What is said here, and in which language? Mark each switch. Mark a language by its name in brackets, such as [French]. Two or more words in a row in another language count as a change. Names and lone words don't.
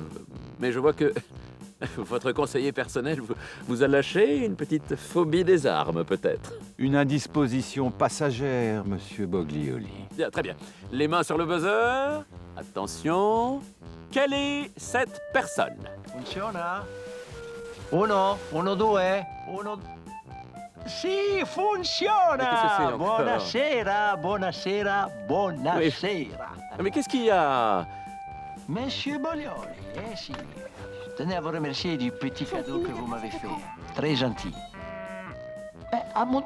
[French] Mais je vois que votre conseiller personnel vous a lâché une petite phobie des armes, peut-être. Une indisposition passagère, monsieur Boglioli. Bien, très bien. Les mains sur le buzzer. Attention. Quelle est cette personne? [Italian] Funziona? Uno, due, uno... Si, funziona! [French] Mais qu'est-ce que c'est encore? [Italian] Buonasera. [French] Mais qu'est-ce qu'il y a? Monsieur Boglioli, si. Je tenais à vous remercier du petit cadeau que vous m'avez fait. Très gentil.